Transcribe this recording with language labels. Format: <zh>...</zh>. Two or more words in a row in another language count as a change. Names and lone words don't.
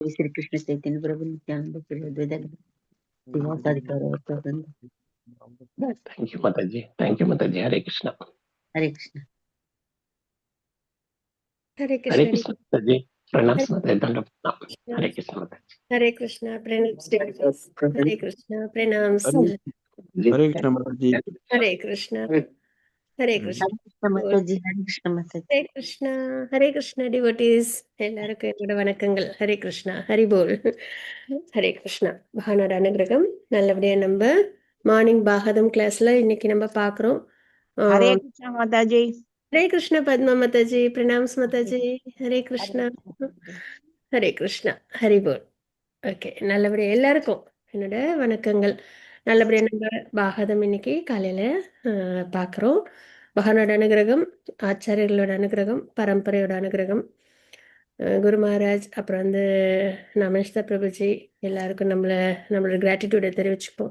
<sa>श्री कृष्ण चैतन्य प्रभु नित्यानंद</sa> <en>Thank you, Mataji. Thank you, Mataji. Hare Krishna. हरे कृष्ण हरे Hare कृष्ण Krishna, Mataji. Pranam, Mataji. Danda Pranam. Hare Krishna, Mataji.</en> <hi>हरे कृष्ण प्रणाम हरे कृष्ण प्रणाम हरे कृष्ण माताजी। हरे कृष्ण हरे कृष्ण माता जी हरे कृष्ण माता जी</hi> <ta>ஹரே கிருஷ்ணா டிவோட்டீஸ் எல்லாருக்கும் என்னோட வணக்கங்கள். ஹரே கிருஷ்ணா ஹரி போல். ஹரே கிருஷ்ணா பகவானோட அனுகிரகம் நல்லபடியா நம்ம மார்னிங் பாகவதம் கிளாஸ்ல இன்னைக்கு நம்ம பாக்குறோம்.</ta> <hi>हरे कृष्ण माताजी।</hi> <ta>ஹரே கிருஷ்ணா பத்மா மாதாஜி பிரணாம்ஸ் மாதாஜி. ஹரே கிருஷ்ணா ஹரே கிருஷ்ணா ஹரி போல். ஓகே நல்லபடியா எல்லாருக்கும் என்னோட வணக்கங்கள். நல்லபடியா நம்ம பாகவதம் இன்னைக்கு காலையில பாக்குறோம். பகவானோட அனுகிரகம், ஆச்சாரியர்களோட அனுகிரகம், பரம்பரையோட அனுகிரகம், குரு மகாராஜ், அப்புறம் நமஸ்தா பிரபுஜி எல்லாருக்கும் நம்மளோட கிராட்டிடியூடை தெரிவிச்சுப்போம்.</ta>